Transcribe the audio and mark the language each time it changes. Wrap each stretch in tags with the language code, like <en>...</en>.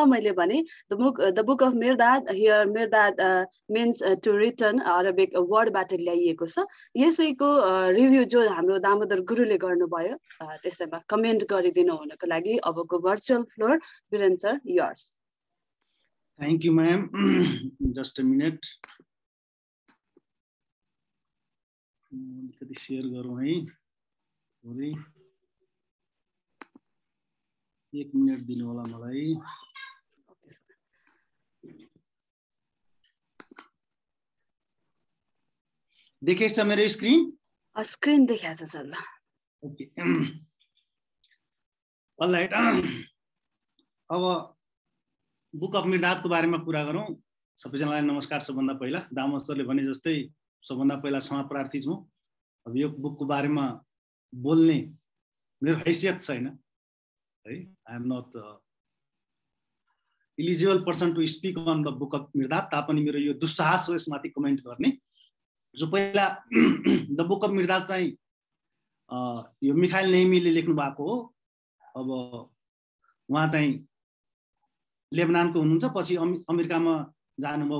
<ne>मैले भने</ne> <en>the book of Mirdad, here Mirdad means to return, Arabic वर्डबाट</en> <ne>ल्याइएको छ। यसैको रिभ्यू जो हाम्रो दामोदर गुरुले गर्नुभयो त्यसैमा कमेन्ट गरिदिनु हुनको लागि अबको</ne> <en>Virtual floor Virendra sir yours. Thank you ma'am. Just a minute,</en> <ne>अलिकति सेयर गरौँ है। 1 मिनट दिनु होला मलाई। देखेछ मेरो स्क्रिन? स्क्रिन देखाएको छ सर। ल</ne> <en>Okay, alright.</en> <ne>अब बुक अफ मिर्दादको बारेमा कुरा गरौँ। सबैजनालाई नमस्कार। सबभन्दा पहिला दामोदर सरले भने जस्तै सबभन्दा पहिला क्षमा प्रार्थी छौँ। अब यो बुकको बारेमा बोल्ने मेरो हैसियत छैन है।</ne> <en>I am not eligible person to speak on the book of Mirdad.</en> <ne>तापनि मेरो यो दुस्साहस हो यसमाथि कमेन्ट गर्ने। जो पहिला द बुक अफ मिर्दाद चाहिँ यो मिखाइल नेहमीले लेख्नु भएको हो। अब उहाँ चाहिँ लेबनानको हुनुहुन्छ, पछि अमेरिकामा जानुभयो।</ne>